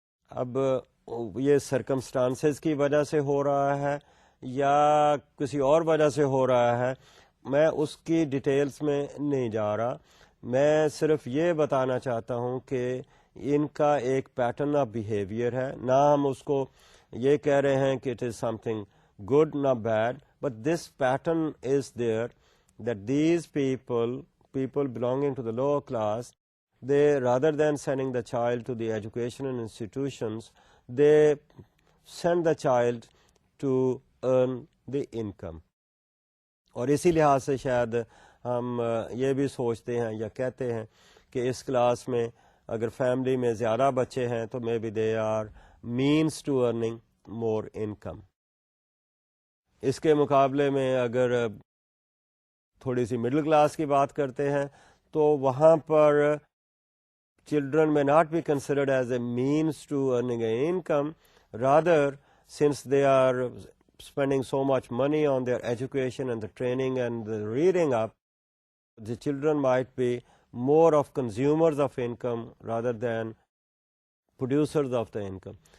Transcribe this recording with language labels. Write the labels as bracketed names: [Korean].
[Urdu] اب یہ سرکمسٹانسز کی وجہ سے ہو رہا ہے یا کسی اور وجہ سے ہو رہا ہے, میں اس کی ڈیٹیلز میں نہیں جا رہا. میں صرف یہ بتانا چاہتا ہوں کہ ان کا ایک پیٹرن آف بیہیویئر ہے. نہ ہم اس کو یہ کہہ رہے ہیں کہ [English] It is something good نہ bad, but this pattern is there that these people belonging to the lower class, they rather than sending the child to the educational institutions, they send the child to earn the income. [Urdu] اور اسی لحاظ سے شاید ہم یہ بھی سوچتے ہیں یا کہتے ہیں کہ اس کلاس میں اگر فیملی میں زیادہ بچے ہیں تو [English] Maybe they are means to earning more income. [Urdu] اس کے مقابلے میں اگر تھوڑی سی مڈل کلاس کی بات کرتے ہیں تو وہاں پر [English] Children میں not be considered as a means to earning a income, rather since they are spending so much money on their education and the training and the reading up, the children might be more of consumers of income rather than producers of the income.